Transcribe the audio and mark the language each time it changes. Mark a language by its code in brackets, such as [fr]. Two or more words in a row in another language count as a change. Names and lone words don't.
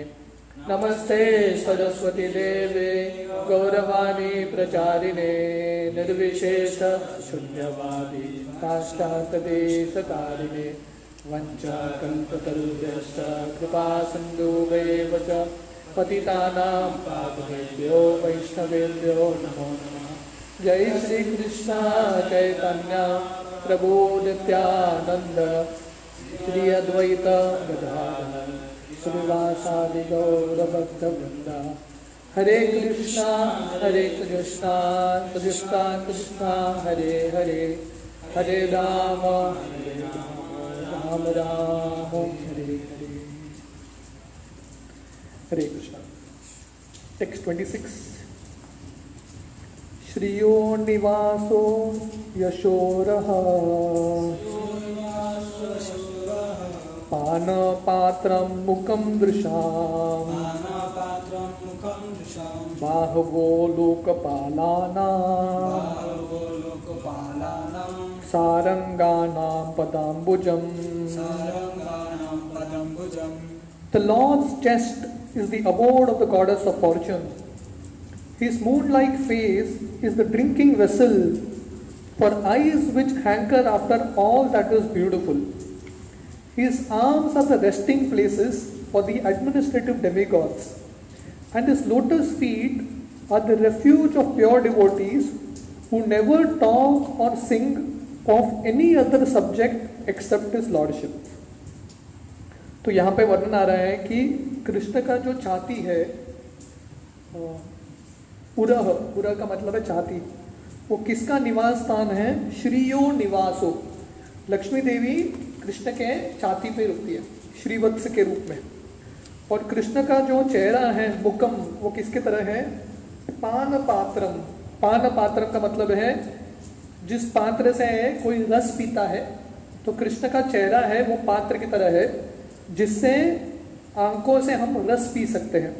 [sa] नमस्ते सरस्वती देवे गौरवाणी प्रचारिणे निर्विशेष शून्यवादी पाश्चात्यदेशतारिणे वञ्चाकल्पतरुभ्यश्च कृपा सिन्धुभ्येव च पतितानां पावनेभ्यो वैष्णवेभ्यो नमो नमः। जय श्री कृष्ण चैतन्य प्रभु नित्यानंद श्री अद्वैत गदाधर श्रीवासादि गौर भक्तवृंद। हरे कृष्णा कृष्णा कृष्णा हरे हरे, हरे राम राम राम हरे हरे। हरे कृष्णा। टेक्स्ट 26। श्रियो निवासो यशोरः पानपात्रं मुखं दृशाम् बाहवो लोकपालानां सारंगानां पदाम्बुजम्। [en] The Lord's chest is the abode of the goddess of fortune. His moon-like face is the drinking vessel for eyes which hanker after all that is beautiful. His arms are the resting places for the administrative demigods, and his lotus feet are the refuge of pure devotees who never talk or sing of any other subject except his lordship. [hi] तो यहाँ पे वर्णन आ रहा है कि कृष्ण का जो छाती है, उरह का मतलब है छाती, वो किसका निवास स्थान है? [sa] श्रीयो निवासो। [hi] लक्ष्मी देवी कृष्ण के छाती पे रुकती है श्रीवत्स के रूप में। और कृष्ण का जो चेहरा है मुकम, वो किसके तरह है? [sa] पान पात्रम। पान पात्रम [hi] का मतलब है जिस पात्र से कोई रस पीता है, तो कृष्ण का चेहरा है वो पात्र की तरह है जिससे आंखों से हम रस पी सकते हैं।